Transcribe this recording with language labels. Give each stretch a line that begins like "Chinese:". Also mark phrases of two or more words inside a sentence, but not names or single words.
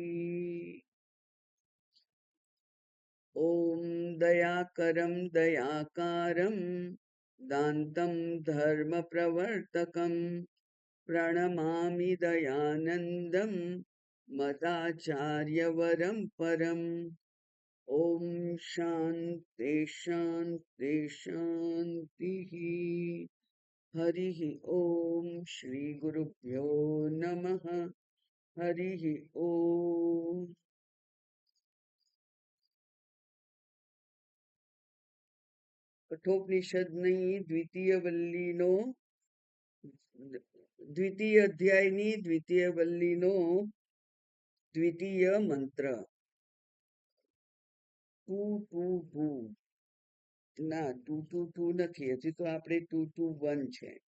Sanskrit: ॐ दयाकरं दयाकारं दान्तं धर्मप्रवर्तकं प्रणमामि दयानन्दं मदाचार्यवरं परम्। ॐ शान्ति शान्ति शान्तिः। हरिः ॐ श्रीगुरुभ्यो नमः। हरिः ॐ।
Gujarati: કઠોપનિષદની દ્વિતીય વલ્લીનો દ્વિતીય અધ્યાયની દ્વિતીય વલ્લીનો દ્વિતીય મંત્ર 222 ના 222 નથી, હજી તો આપણે 221 છે.